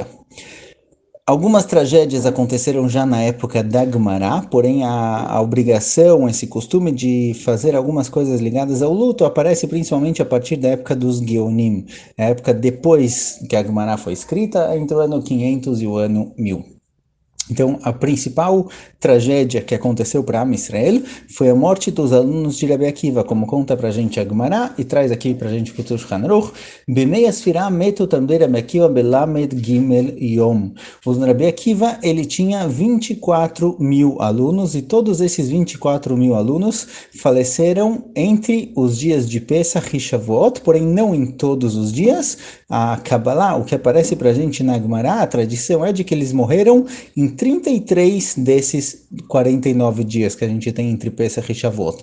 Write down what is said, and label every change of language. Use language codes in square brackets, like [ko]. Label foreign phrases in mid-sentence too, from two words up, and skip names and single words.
[pt] Algumas tragédias aconteceram já na época da Gemara, porém a obrigação, esse costume de fazer algumas coisas ligadas ao luto aparece principalmente a partir da época dos Geonim, a época depois que a Gemara foi escrita, entre o ano 500 e o ano 1000. Então, a principal tragédia que aconteceu para [he] עם ישראל [pt] foi a morte dos alunos de Rabi Akiva, como conta para a gente a Gemara e traz aqui para a gente o Shulchan Aruch. [he] בימי הספירה מתו תלמידי רבי עקיבא בלמד גימל יום. [pt] O Rabi Akiva, ele tinha 24 mil alunos e todos esses 24 mil alunos faleceram entre os dias de Pesach e Shavuot, porém não em todos os dias. A Kabbalah, o que aparece para a gente na Gemara, a tradição é de que eles morreram em 33 desses 49 dias que a gente tem entre Pesach e Shavuot.